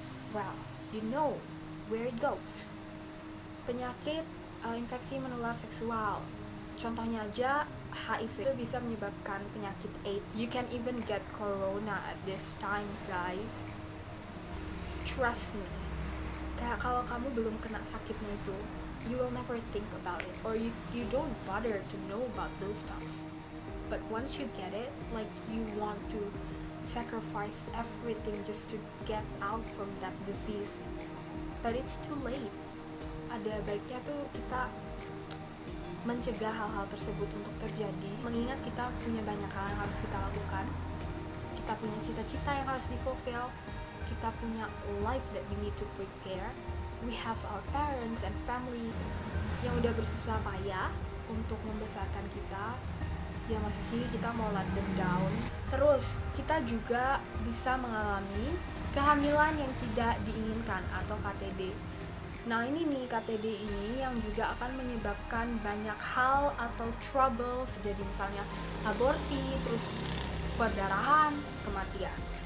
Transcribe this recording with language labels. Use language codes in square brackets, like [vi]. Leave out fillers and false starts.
[en] Well, you know where it goes. [id] Penyakit infeksi menular seksual. Contohnya aja HIV itu bisa menyebabkan penyakit AIDS. [en] You can even get corona at this time, guys. Trust me. [id] Kayak kalau kamu belum kena sakitnya itu, [en] you will never think about it, or you don't bother to know about those stuffs. But once you get it, like you want to sacrifice everything just to get out from that disease. But it's too late. [id] Ada baiknya tuh kita mencegah hal-hal tersebut untuk terjadi, mengingat kita punya banyak hal yang harus kita lakukan. Kita punya cita-cita yang harus di-fulfill. Kita punya [en] life that we need to prepare. We have our parents and family [id] yang udah bersusah payah untuk membesarkan kita. Ya masa sih kita mau [en] let them down. [id] Terus kita juga bisa mengalami kehamilan yang tidak diinginkan atau KTD. Nah ini nih, KTD ini yang juga akan menyebabkan banyak hal atau troubles. Jadi misalnya aborsi, terus perdarahan, kematian.